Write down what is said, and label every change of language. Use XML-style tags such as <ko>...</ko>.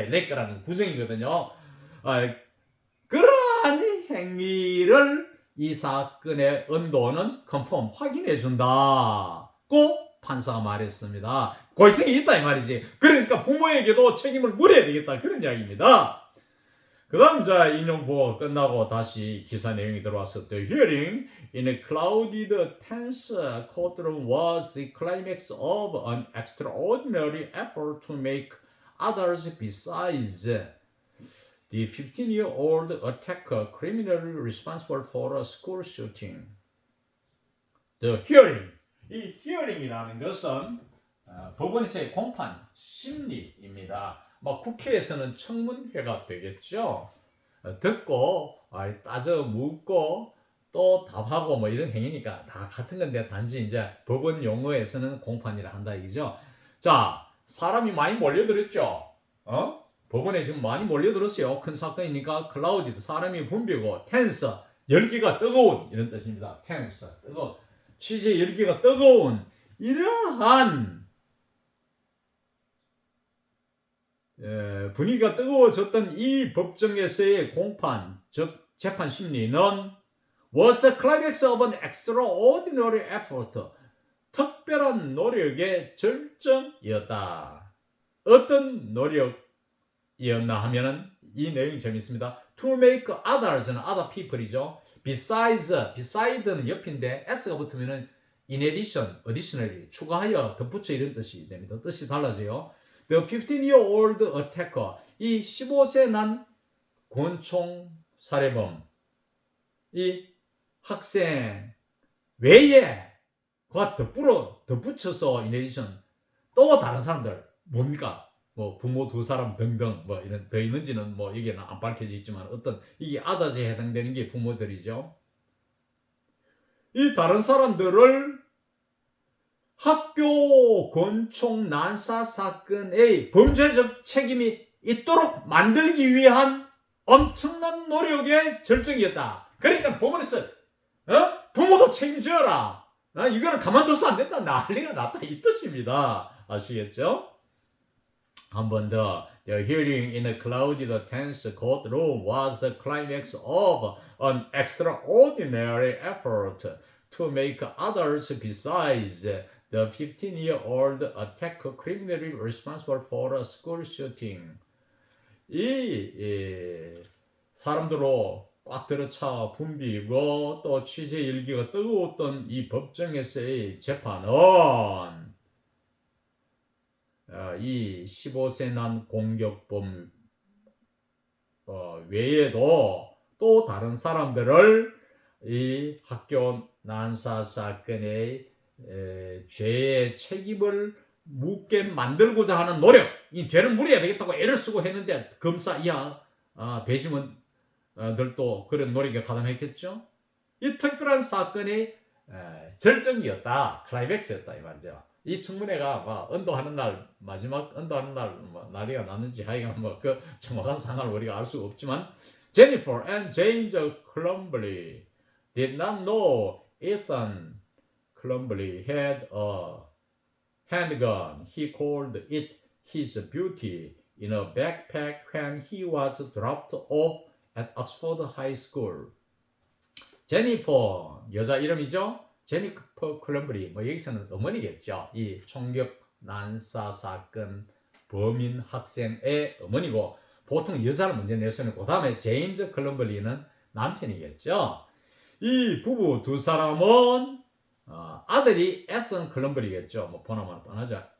<ko>lack라는 구성이거든요. 그러한 행위를 이 사건의 언도는 컨펌 확인해 준다고 판사가 말했습니다. 고의성이 있다 이 말이지. 그러니까 부모에게도 책임을 물어야 되겠다 그런 이야기입니다. 그 다음 자 인용 보고 끝나고 다시 기사 내용이 들어와서</ko> <en>The hearing in a clouded tense courtroom was the climax of an extraordinary effort to make others besides the 15-year-old attacker criminally responsible for a school shooting. The hearing.</en> <ko>이 hearing이라는 것은 법원에서의 공판, 심리입니다. 뭐 국회에서는 청문회가 되겠죠. 듣고 따져 묻고 또 답하고 뭐 이런 행위니까 다 같은 건데 단지 이제 법원 용어에서는 공판이라 한다 이거죠. 자, 사람이 많이 몰려들었죠. 법원에 지금 많이 몰려들었어요. 큰 사건이니까 클라우디드 사람이 붐비고 텐스 열기가 뜨거운 이런 뜻입니다. 텐스 뜨거운 취재 열기가 뜨거운 이러한 분위기가 뜨거워졌던 이 법정에서의 공판, 즉 재판 심리는</ko> <en>was the climax of an extraordinary effort.</en> <ko>특별한 노력의 절정이었다. 어떤 노력이었나 하면은 이 내용이 재밌습니다.</ko> <en>To make others는 other people이죠.</en> <ko>beside는 옆인데 s가 붙으면은</ko> <en>in addition, additionally,</en> <ko>추가하여, 덧붙여 이런 뜻이 됩니다. 뜻이 달라져요. The 15-year-old attacker, 이 15세 난 권총 살해범, 이 학생 외에과 덧붙여서</ko> <en>in addition,</en> <ko>또 다른 사람들, 뭡니까? 뭐 부모 두 사람 등등 뭐 이런 더 있는지는 뭐 여기는 안 밝혀져 있지만 어떤 이게 아다지에 해당되는 게 부모들이죠. 이 다른 사람들을 학교 권총 난사 사건의 범죄적 책임이 있도록 만들기 위한 엄청난 노력의 절정이었다. 그러니까 법원에서 부모도 책임져라. 이거는 가만둬서 안 된다. 난리가 났다 이 뜻입니다. 아시겠죠? 한 번 더.</ko> <en>The hearing in a clouded, tense courtroom was the climax of an extraordinary effort to make others besides the 15-year-old attacker criminally responsible for a school shooting.</en> <ko>이 사람들로 꽉 들어차 붐비고 또 취재 열기가 뜨거웠던 이 법정에서의 재판은 이 15세 난 공격범 외에도 또 다른 사람들을 이 학교 난사 사건의 죄의 책임을 묻게 만들고자 하는 노력, 이 죄를 물어야 되겠다고 애를 쓰고 했는데 검사 이하 배심원들도 그런 노력에 가담했겠죠. 이 특별한 사건의 절정이었다, 클라이맥스였다 이 말이죠. 이 청문회가 막 언도하는 날, 마지막 언도하는 날 뭐 날이가 났는지 하여간 뭐 그 정확한 상황을 우리가 알 수가 없지만</ko> <en>Jennifer and James Crumbley did not know Ethan Crumbley had a handgun. He called it his beauty in a backpack when he was dropped off at Oxford High School.</en> <ko>제니퍼 여자 이름이죠. 제니퍼 클럼블리, 뭐 여기서는 어머니겠죠. 이 총격 난사 사건 범인 학생의 어머니고 보통 여자를 먼저 내세우고 그 다음에 제임스 클럼블리는 남편이겠죠. 이 부부 두 사람은 아들이 에선 클럼블리겠죠. 뭐 보나마나 뻔하죠.</ko>